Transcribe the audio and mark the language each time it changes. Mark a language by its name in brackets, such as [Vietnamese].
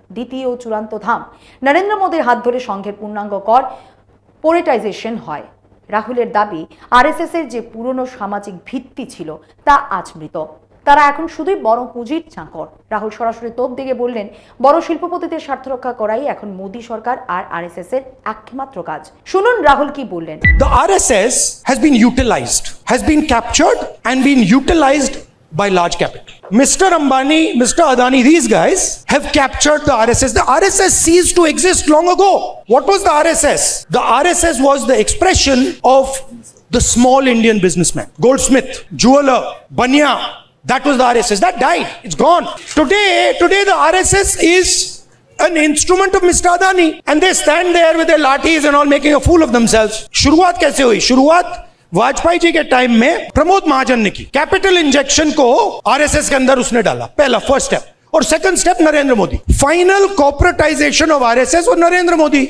[Bangla] দ্বিতীয় ও চূড়ান্ত ধাপ, নরেন্দ্র মোদীর হাত ধরে সংঘের পূর্ণাঙ্গ কর্পোরেটাইজেশন হয়। রাহুলের দাবি, আরএসএস এর যে পুরনো সামাজিক ভিত্তি ছিল তা আজ মৃত। তারা এখন শুধুই বড় পুঁজির চাকর। রাহুল সরাসরি তোপ দিকে বললেন, বড় শিল্পপতিদের স্বার্থ রক্ষা করাই এখন মোদী সরকার আর আরএসএস এর একমাত্র কাজ। শুনুন রাহুল কি বললেন। [English] The RSS has been utilized, has been captured and been utilized by large capital. Mr. Ambani, Mr. Adani, these guys have captured the RSS. The RSS ceased to exist long ago. What was the RSS? The RSS was the expression of the small Indian businessman. Goldsmith, jeweler, Banya. That was the RSS. That died. It's gone. Today the RSS is an instrument of Mr. Adani. And they stand there with their lathis and all making a fool of themselves. [Hindi] शुरुआत कैसे हुई? शुरुआत वाजपेयी जी के time में प्रमोद महाजन ने की. Capital injection को RSS के अंदर उसने डाला. पहला फर्स्ट स्टेप. और second step Narendra Modi. [English] final corporatization of RSS [Hindi] और नरेंद्र मोदी.